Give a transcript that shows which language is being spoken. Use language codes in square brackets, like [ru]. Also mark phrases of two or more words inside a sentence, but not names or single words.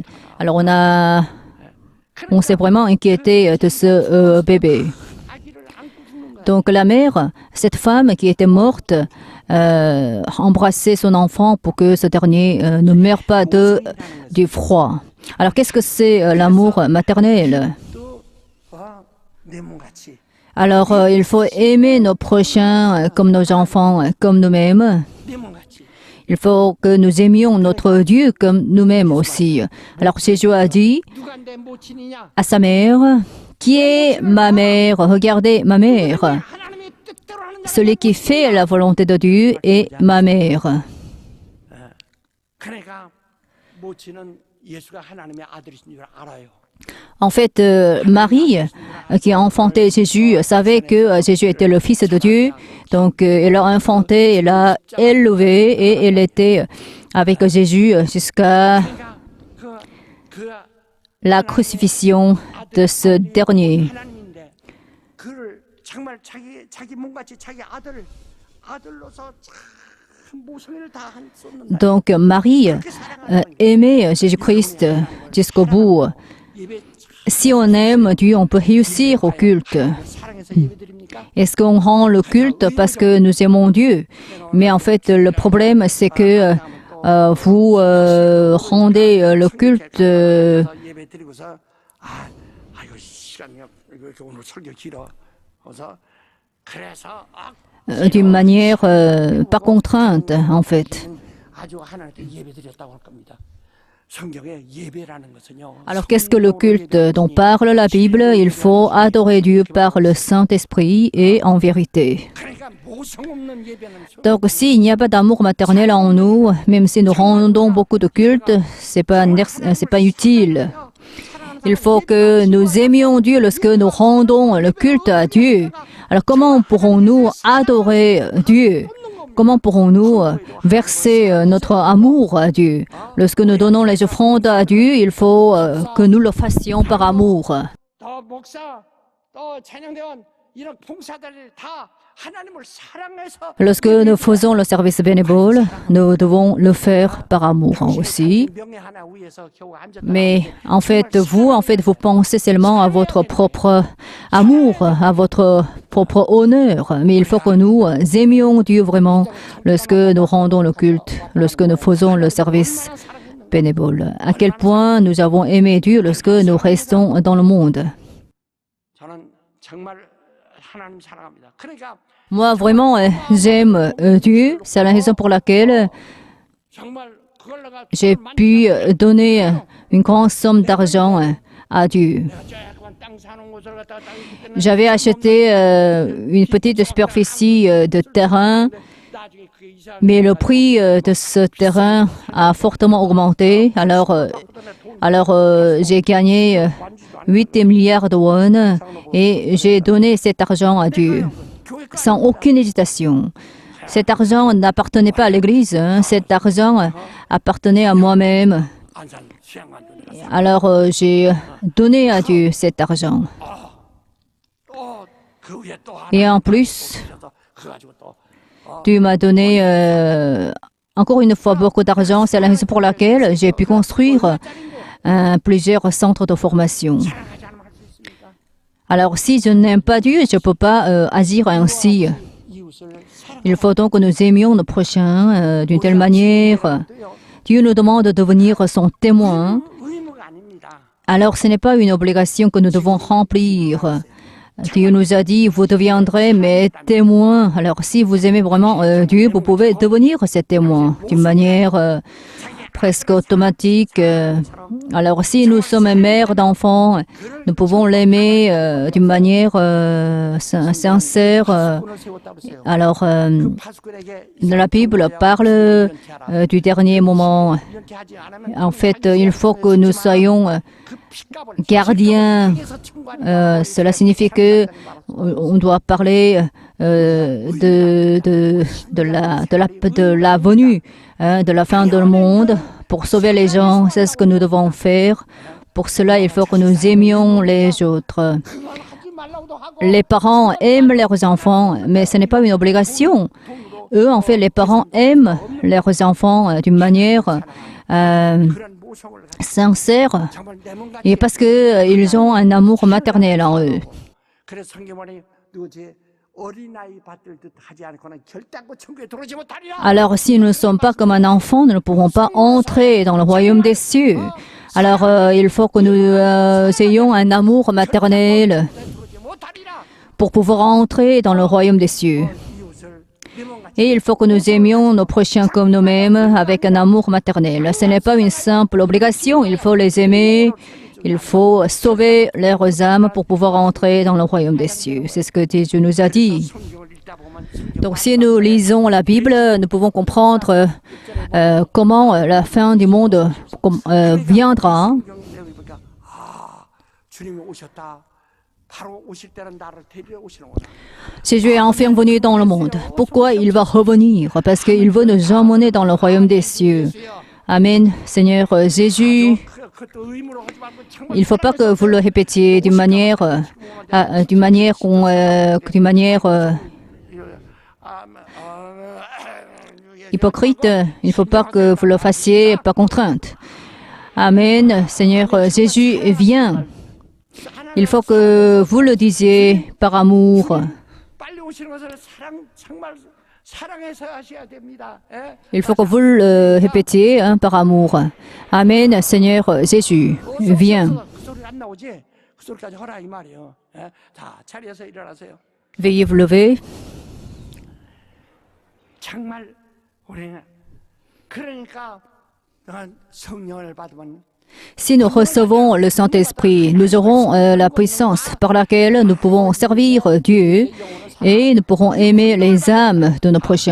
[fr] Alors, on s'est vraiment inquiété de ce bébé. Donc la mère, cette femme qui était morte, embrassait son enfant pour que ce dernier ne meure pas du froid. Alors qu'est-ce que c'est l'amour maternel? [ko] 또 내 몸같이 [fr] Alors il faut aimer nos prochains comme nos enfants, comme nous-mêmes. [ko] 내 몸같이 [fr] Il faut que nous aimions notre Dieu comme nous-mêmes aussi. Alors Jésus a dit [ko] 누가 내 모친이냐? [fr] à sa mère, qui est ma mère? Regardez ma mère. [ko] 하나님의 뜻대로 하는 자. [fr] Celui qui fait la volonté de Dieu est ma mère. [ko] 그러니까 모친은 예수가 하나님의 아들이신 줄 알아요. [fr] En fait, Marie, qui a enfanté Jésus, savait que Jésus était le Fils de Dieu. Donc, elle l'a enfanté, elle l'a élevé et elle était avec Jésus jusqu'à [ko] 그러니까 그 [fr] la crucifixion de ce dernier. [ko] 하나님인데 그를 정말 자기 몸같이 자기 아들로서 참 모성애를 다 쏟는다. [fr] Donc, Marie aimait Jésus-Christ jusqu'au bout. [ko] 예배 [fr] Si on aime Dieu, on peut réussir au culte. [ko] 사랑해서 예배드립니까? [fr] Est-ce qu'on rend le culte parce que nous aimons Dieu? Mais en fait, le problème, c'est que vous rendez le culte [ko] 예배드리고서 이거 시간이 이거 오늘 설교 길어. 그래서 [fr] d'une manière pas contrainte, en fait. [ko] 아주 하나님께 예배드렸다고 할 겁니다. 성경에 예배라는 것은요. [fr] Alors, qu'est-ce que le culte dont parle la Bible? Il faut adorer Dieu par le Saint-Esprit et en vérité. [ko] 그러니까 모성 없는 예배는 [fr] Donc, s'il n'y a pas d'amour maternel en nous, même si nous rendons beaucoup de culte, c'est pas utile. Il faut que nous aimions Dieu lorsque nous rendons le culte à Dieu. Alors, comment pourrons-nous adorer Dieu? Comment pourrons-nous verser notre amour à Dieu? Lorsque nous donnons les offrandes à Dieu, il faut que nous le fassions par amour. [ko] 또 목사 또 찬양대원 이런 봉사자들 다 하나님을 사랑해서 [fr] Lorsque nous faisons le service bénévole, nous devons le faire par amour aussi. [ko] 명예 하나 위해서 겨우 앉았다. [fr] Mais en fait, vous pensez seulement à votre propre amour, à votre propre honneur. Mais il faut que nous aimions Dieu vraiment lorsque nous rendons le culte, lorsque nous faisons le service bénévole. À quel point nous avons aimé Dieu lorsque nous restons dans le monde. [ko] 저는 정말 하나님 사랑합니다. 그러니까 [fr] Moi, vraiment, j'aime Dieu. C'est la raison pour laquelle [ko] 정말 그걸 내가 [fr] j'ai pu donner une grande somme d'argent à Dieu. [ko] 조그만 땅 사는 곳을 갖다가 땅 [fr] J'avais acheté une petite superficie de terrain, [ko] 나중에 그게 이사 [fr] mais le prix de ce terrain a fortement augmenté. Alors j'ai gagné 8 milliards de won et j'ai donné cet argent à Dieu, sans aucune hésitation. Cet argent n'appartenait pas à l'Église, hein. Cet argent appartenait à moi-même. [ko] 안산 수양관도 [fr] Alors j'ai donné à Dieu cet argent. [ko] 또그 위에 또 하나 [fr] Et en plus, [ko] 그래 가지고 또 [fr] Dieu m'a donné encore une fois beaucoup d'argent. C'est la raison pour laquelle j'ai pu construire plusieurs centres de formation. [ko] 사랑하지 않으면 할 수 있습니까? [fr] Alors si je n'aime pas Dieu, je ne peux pas agir ainsi. [ko] 이웃을 [fr] Il faut donc que nous aimions nos prochains d'une telle manière. Dieu nous demande de devenir son témoin. [ko] 의무가 아닙니다. [fr] Alors ce n'est pas une obligation que nous devons remplir. Dieu nous a dit, vous deviendrez mes témoins. Alors si vous aimez vraiment Dieu, vous pouvez devenir ses témoins d'une manière presque automatique. Alors si nous sommes mères d'enfants, nous pouvons l'aimer d'une manière sincère. [ko] 파수꾼을 세웠다 그랬어요. [fr] Alors [ko] 파수꾼에게 [fr] la Bible parle du dernier moment. [ko] 이렇게 하지 않으면 [fr] En fait, il faut que nous soyons [ko] 그 핏값을 [fr] gardiens. [ko] 통해서 청구하는 [fr] Cela signifie que on doit parler de la venue, hein, de la fin du monde pour sauver les gens. C'est ce que nous devons faire. Pour cela, il faut que nous aimions les autres. [ko] 그걸 하지 말라고도 하고 [fr] Les parents aiment leurs enfants, mais ce n'est pas une obligation. Eux, en fait, les parents aiment leurs enfants d'une manière [ko] 그런 모성을 가지고 [fr] sincère [ko] 정말 내 몸같이 [fr] et parce qu'ils ont un amour maternel en eux. [ko] 그래서 성경만이 누구지 어린아이 받들 듯 하지 않고는 결단코 천국에 들어오지 못하리라. [fr] Alors, si nous ne sommes pas comme un enfant, nous ne pourrons pas entrer dans le royaume des cieux. Alors, il faut que nous ayons un amour maternel [ko] 들어오지 못하리라. [fr] pour pouvoir entrer dans le royaume des cieux. [ko] 이웃을 내 몸같이 [fr] Et il faut que nous aimions nos prochains comme nous-mêmes avec un amour maternel. Ce n'est pas une simple obligation, il faut les aimer. Il faut sauver leurs âmes pour pouvoir entrer dans le royaume des cieux. C'est ce que Dieu nous a dit. [ko] 성경을 읽다 보면 성경 [fr] Donc si nous lisons la Bible, nous pouvons comprendre comment la fin du monde viendra. [ko] 성경 내용을 보니까 아 주님이 오셨다. 바로 오실 때는 나를 데리러 오시는구나. [fr] Jésus est enfin venu dans le monde. Pourquoi il va revenir? Parce qu'il veut nous emmener dans le royaume des cieux. Amen. Seigneur Jésus, [ko] 그것도 의무로 하지 말고 정말 [fr] il ne faut pas que vous le répétiez d'une manière hypocrite. Il ne faut pas que vous le fassiez par contrainte. Amen. Seigneur Jésus, viens. Il faut que vous le disiez par amour. [ko] 빨리 오시는 것을 정말 사랑해서 하셔야 됩니다. 예? [fr] Il faut que vous le répétiez par amour. Amen. Seigneur Jésus, viens. [ko] 그 소리 안 나오지? 그 소리까지 하라 이 말이에요. 예? 자, 자리에서 일어나세요. [fr] Veuillez vous lever. [ko] 정말 우리는 그러니까 성령을 받으면 [fr] Si nous recevons le Saint-Esprit, nous aurons la puissance par laquelle nous pouvons servir Dieu et nous pourrons aimer les âmes de nos prochains.